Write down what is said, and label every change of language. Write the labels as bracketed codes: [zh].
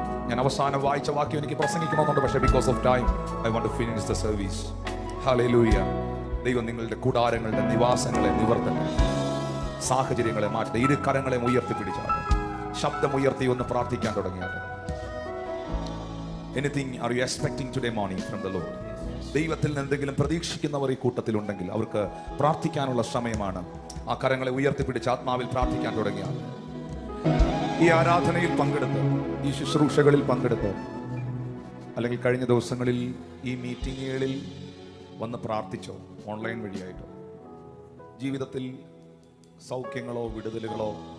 [ml] ഞാൻ അവസാനം വായിച്ച വാക്യം എനിക്ക് പ്രസംഗിക്കണമെന്നുണ്ട്, പക്ഷേ [en] Because of time I want to finish the service. [ml] Hallelujah. ദൈവം നിങ്ങളുടെ കൂടാരങ്ങളുടെ നിവാസങ്ങളെ നിവർത്തട്ടെ, സാഹചര്യങ്ങളെ മാറ്റട്ടെ. ഇരു കരങ്ങളെ ഉയർത്തിപ്പിടിച്ചാണ്, ശബ്ദമുയർത്തി ഒന്ന് പ്രാർത്ഥിക്കാൻ തുടങ്ങിയാണ്. [en] Anything are you expecting today morning from the Lord? [ml] ദൈവത്തിൽ നിന്ന് എന്തെങ്കിലും പ്രതീക്ഷിക്കുന്നവർ ഈ കൂട്ടത്തിലുണ്ടെങ്കിൽ അവർക്ക് പ്രാർത്ഥിക്കാനുള്ള സമയമാണ്. ആ കരങ്ങളെ ഉയർത്തിപ്പിടിച്ച് ആത്മാവിൽ പ്രാർത്ഥിക്കാൻ തുടങ്ങിയാണ്. ഈ ആരാധനയിൽ പങ്കെടുത്ത്, ഈ ശുശ്രൂഷകളിൽ പങ്കെടുത്ത്, അല്ലെങ്കിൽ കഴിഞ്ഞ ദിവസങ്ങളിൽ ഈ മീറ്റിങ്ങുകളിൽ വന്ന് പ്രാർത്ഥിച്ചോ, ഓൺലൈൻ വഴിയായിട്ടോ, ജീവിതത്തിൽ സൗഖ്യങ്ങളോ വിടുതലുകളോ